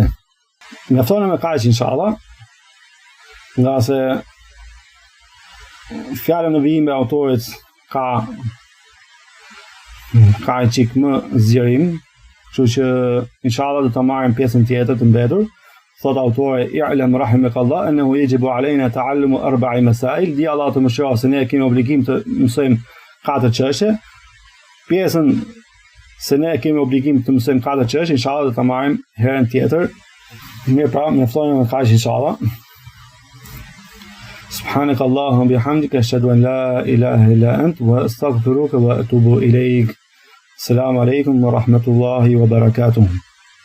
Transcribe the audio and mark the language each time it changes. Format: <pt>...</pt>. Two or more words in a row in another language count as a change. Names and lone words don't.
<sq>Mjafton me kaq inshallah, nga se fjala në vijim e autorit ka një çik më zgjerim, kështu që inshallah do ta marrim pjesën tjetër të mbetur. thot autori</sq> <ar>اعلم رحمك الله أنه يجب علينا تعلم أربع مسائل,</ar> <sq>di Allah të mëshiroj se ne kemi obligim të mësojmë 4 çështje. Pjesën se ne kemi obligim të mësojmë 4 çështje, inshallah do ta marrim herën tjetër. Mirë, pra, mjaftojmë me kaq inshallah.</sq> <ar>سبحانك اللهم وبحمدك أشهد أن لا إله إلا أنت وأستغفرك وأتوب إليك. السلام عليكم ورحمة الله وبركاته.</ar>